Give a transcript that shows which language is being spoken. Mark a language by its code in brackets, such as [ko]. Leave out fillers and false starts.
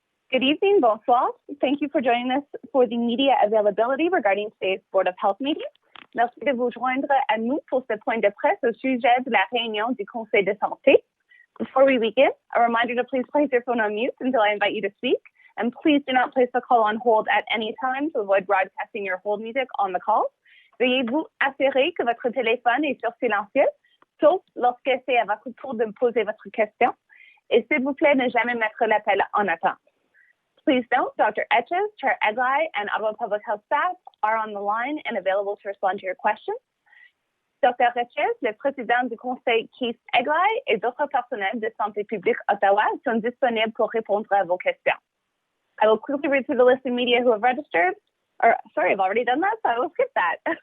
[en] Good evening, [fr] bonsoir. [en] Thank you for joining us for the media availability regarding today's Board of Health meeting. [fr] Merci de vous joindre à nous pour ce point de presse au sujet de la Réunion du Conseil de Santé. [en] Before we begin, a reminder to please place your phone on mute until I invite you to speak, and please do not place the call on hold at any time to avoid broadcasting your hold music on the call. [fr] Veuillez vous assurer que votre téléphone est sur silencieux, sauf lorsque c'est à votre tour de me poser votre question. Et s'il vous plaît, ne jamais mettre l'appel en attente. [en] Please note, Dr. Etches, Chair Egli, and Ottawa Public Health staff are on the line and available to respond to your questions. Dr. [fr] Etches, le président du Conseil Keith Egli et d'autres personnels de santé publique Ottawa sont disponibles pour répondre à vos questions. [en] I will quickly read through the list of media who have registered. Or, sorry, I've already done that, so I will skip that.